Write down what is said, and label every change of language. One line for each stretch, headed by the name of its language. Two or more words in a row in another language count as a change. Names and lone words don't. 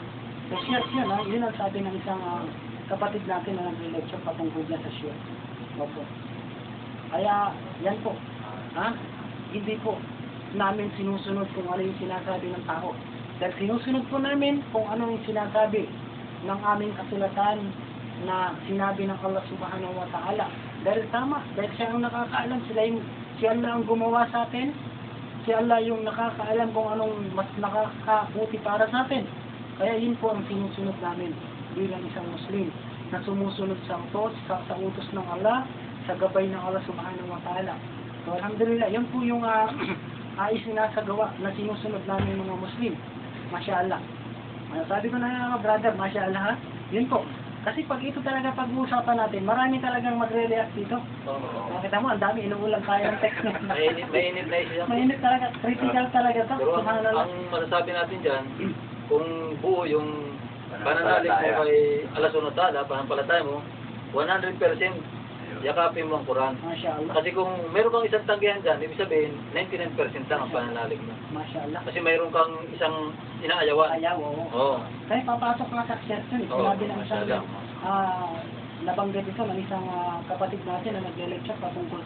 Filipino: So, shirk yun, yun ang sabi ng isang kapatid natin na nag-lecture patungkol niya sa shirk. Opo. Kaya, yan po. Hindi po namin sinusunod kung ano yung sinasabi ng tao. Dahil sinusunod po namin kung ano yung sinasabi ng aming kasulatan na sinabi ng Allah
Arabic: سبحانه وتعالى.
Filipino: Dahil tama, dahil siya ang nakakaalam, siya ang gumawa sa atin, siya Allah yung nakakaalam kung anong mas nakakabuti para sa atin. Kaya yun po ang sinusunod namin bilang isang Muslim na sumusunod sa utos ng Allah, sa gabay ng Allah
Arabic: سبحانه وتعالى.
Filipino: So alhamdulillah, yun po yung isinasagawa na sinusunod namin mga Muslim. Masyaallah. Sabi ko na brother, masyaallah Yun po. Kasi pag ito talaga pag-uusapan natin, marami talagang magre-react dito. Nakita mo, ang dami, inuulang tayo ng text. Mainit na siya. Mainit talaga. Critical talaga to. Pero ang masasabi natin dyan, kung buo yung pananalig mo kay Allah
Arabic: سبحانه وتعالى,
Filipino: panampalataya mo, 100% yakapin mo ang Quran. Masyaallah. Kasi kung meron kang isang tanggihan dyan, ibig sabihin, 99% lang ang pananalig mo. Masyaallah. Kasi mayroon kang isang inaayawan. Ayaw, oo. Oo. Kaya papasok nga sa exception. Sinabi ng isang nabanggit ito ng isang kapatid natin na nag-lecture patungkol sa shirk.